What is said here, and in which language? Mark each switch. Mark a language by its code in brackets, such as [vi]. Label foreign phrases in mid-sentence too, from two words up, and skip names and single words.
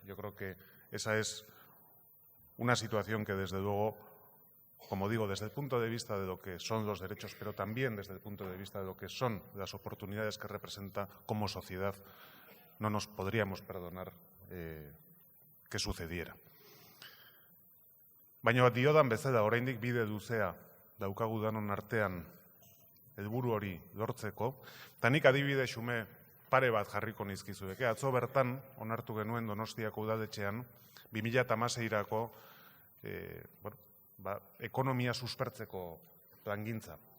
[es] Yo creo que esa es una situación que, desde luego, como digo, desde el punto de vista de lo que son los derechos, pero también desde el punto de vista de lo que son las oportunidades que representa como sociedad, no nos podríamos perdonar que sucediera. [eu] Baina diodan bezala, oraindik bide luzea daukagu danon artean helburu hori lortzeko, eta nik adibide xume pare bat jarriko nizkizueke. Atzo bertan onartu genuen Donostiako udaletxean 2016-rako ekonomia suspertzeko plangintza.